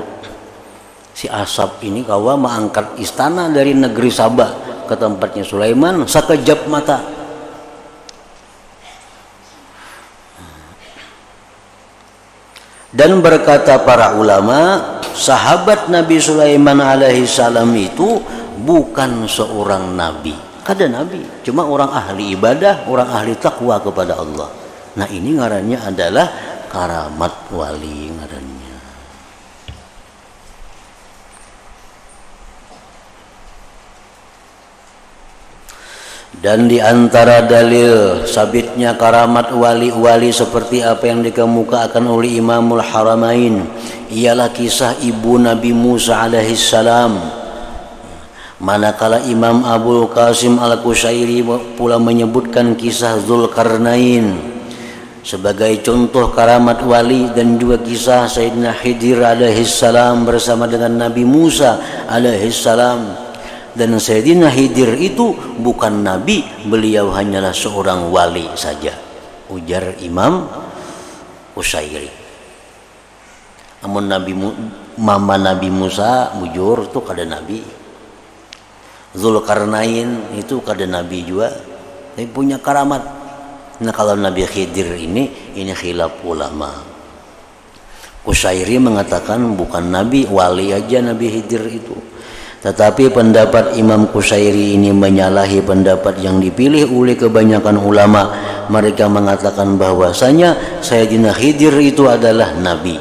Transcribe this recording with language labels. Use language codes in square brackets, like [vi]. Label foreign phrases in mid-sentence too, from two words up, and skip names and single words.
[id] Si Asap ini kawa mengangkat istana dari negeri Sabah ke tempatnya Sulaiman sekejap mata. Dan berkata para ulama, sahabat Nabi Sulaiman [ar] عليه السلام [id] itu bukan seorang nabi. Kada nabi, cuma orang ahli ibadah, orang ahli takwa kepada Allah. Nah, ini ngarannya adalah karamat wali ngarannya. Dan di antara dalil sabitnya karamat wali-wali seperti apa yang dikemukakan oleh Imamul Haramain ialah kisah ibu Nabi Musa alaihissalam. Manakala Imam Abul Qasim Al-Qushairi pula menyebutkan kisah Dzulkarnain sebagai contoh karamat wali, dan juga kisah Sayyidina Khidir alaihissalam bersama dengan Nabi Musa alaihissalam. Dan Sayyidina Khidir itu bukan nabi, beliau hanyalah seorang wali saja, ujar Imam Qushairi. Namun mama Nabi Musa bujur itu kada nabi. Dzulkarnain itu kada nabi juga, tapi punya karamat. Nah, kalau Nabi Khidir ini khilaf ulama. Qushairi mengatakan bukan nabi, wali aja Nabi Khidir itu. Tetapi pendapat Imam Qushairi ini menyalahi pendapat yang dipilih oleh kebanyakan ulama. Mereka mengatakan bahwasanya Sayyidina Khidir itu adalah nabi.